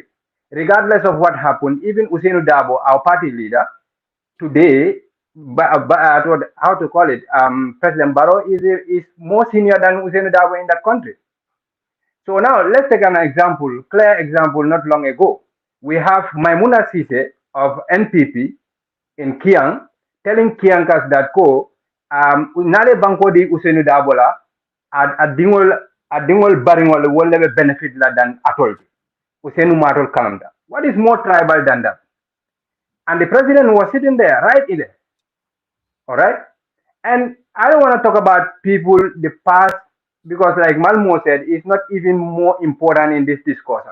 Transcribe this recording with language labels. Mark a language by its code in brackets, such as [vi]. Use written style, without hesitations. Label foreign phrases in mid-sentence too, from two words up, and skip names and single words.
[en] Regardless of what happened, even Usainu Dabo, our party leader, today, how to call it, President Barrow is more senior than Usainu Dabo in that country. So now let's take an example, clear example, not long ago. We have Maimuna Sise of NPP in Kiang telling Kiankas that [man] ko nale banko di Usainu Dabola a dingol baringol [en] will never benefit [man] la than atol. Usainu Matol Kalanda. [en] What is more tribal than that? And the president was sitting there, right in there. All right. And I don't want to talk about people, the past, because like Malmo said, it's not even more important in this discussion.